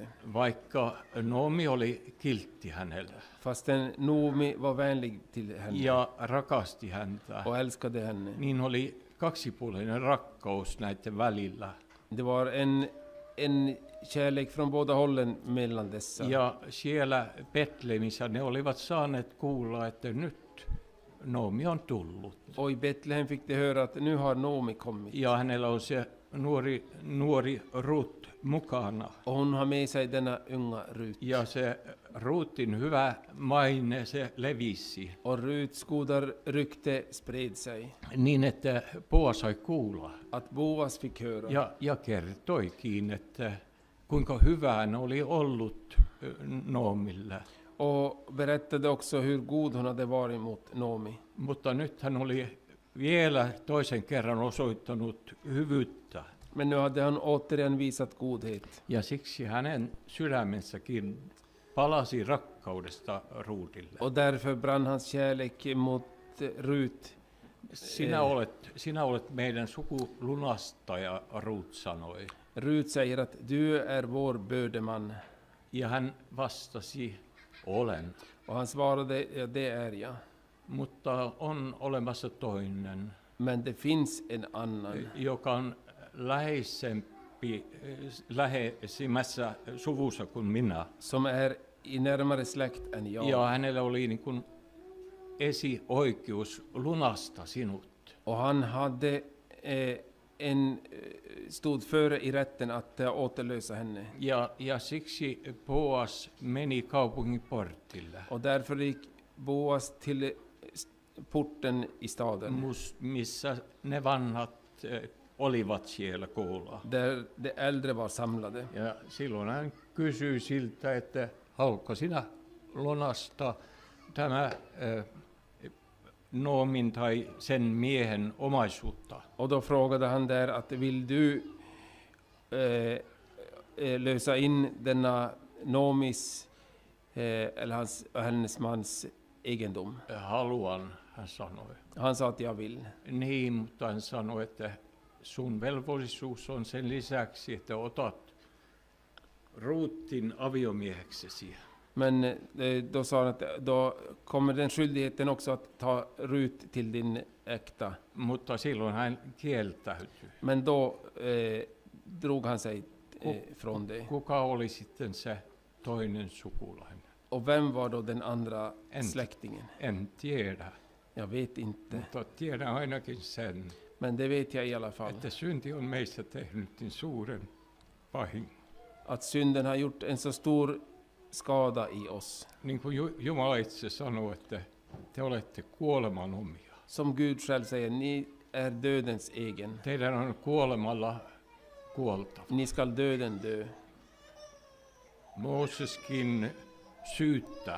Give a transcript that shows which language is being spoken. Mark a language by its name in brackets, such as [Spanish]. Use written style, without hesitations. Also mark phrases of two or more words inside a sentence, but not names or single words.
[Finnish] vaikka Noomi oli kiltti hänelle [Swedish] Fastän Noomi var vänlig till henne [Finnish] ja rakasti häntä, [Swedish] och älskade henne. [Finnish] niin oli kaksipuolinen rakkaus näiden välillä. [Swedish] Det var en kärlek från båda hållen mellan dessa. [Finnish] Ja siellä Betlemissä ne olivat saaneet kuulla, että nyt Noomi on tullut. [Swedish] Och i Betlehem fick de höra att nu har Noomi kommit. [Finnish] Ja hänellä on se nuori Rut mukana. [Swedish] Och hon har med sig denna unga Rut. [Finnish] Ja se Rutin hyvä maine, se levisi [Swedish] Och Ruts goda rykte spred sig. [Finnish] niin, että Boas sai kuulla. [Swedish] Att Boas fick höra. [Finnish] Ja kertoikin, että kuinka hyvä hän oli ollut Noomille. [Swedish] Och berättade också hur god hon hade varit mot Noomi. [Finnish] Mutta nyt hän oli vielä toisen kerran osoittanut hyvyyttä. [Swedish] Men nu hade han återigen visat godhet. [Finnish] Ja siksi hänen sydämensäkin palasi rakkaudesta Ruudille. [Swedish] Och därför brann hans kärlek mot Rut. [Finnish] Sinä olet meidän sukulunastaja, Ruut sanoi. [Swedish] Rut säger att du är vår bördeman. [Finnish] Ja hän vastasi, olen. [Swedish] Och han svarade, ja det är jag. [Finnish] Mutta on olemassa toinen, [Swedish] Men det finns en annan [Finnish] joka on läheisimmässä suvussa kuin minä. [Swedish] som är i närmare släkt än jag. [Finnish] Ja hänellä oli niin kuin esioikeus lunasta sinut. [Swedish] Och han hade stod före i rätten att återlösa henne. [Finnish] Ja siksi Boas meni kaupungin portille, [Swedish] Och därför gick Boas till porten i staden. [Finnish] missä ne vanhat olivat siellä koolla. [Swedish] Där de äldre var samlade. [Finnish] Ja silloin hän kysyi siltä, että haluatko sinä lunasta tämä Noomin tai sen miehen omaisuutta. [Swedish] Och då frågade han där att vill du lösa in denna Noomis eller hennes mans egendom. [Finnish] Haluan, hän sanoi. [Swedish] Han sa att jag vill. [Finnish] Niin, mutta hän sanoi, että sun velvollisuus on sen lisäksi, että otat Ruutin aviomieheksesi. [Swedish] Men då sa han att då kommer den skyldigheten också att ta Rut till din äkta. [Finnish] Mutta silloin hän kieltäytyi. [Swedish] Men då drog han sig från det. [Finnish] Kuka oli sitten se toinen sukulainen? [Swedish] Och vem var då den andra släktingen? [Finnish] En tiedä, [Swedish] Jag vet inte. [Finnish] mutta tiedän ainakin sen, [Swedish] Men det vet jag i alla fall. [Finnish] että synti on meissä tehnyt niin suuren vahingon. [Swedish] Att synden har gjort en så stor skada i oss. [Finnish] Niin kuin Jumala itse sanoo, että te olette kuoleman omia. [Swedish] Som Gud själv säger, ni är dödens egen. [Finnish] Teidän on kuolemalla kuoltava. [Swedish] Ni skall döden dö. [Finnish] Mooseskin syyttää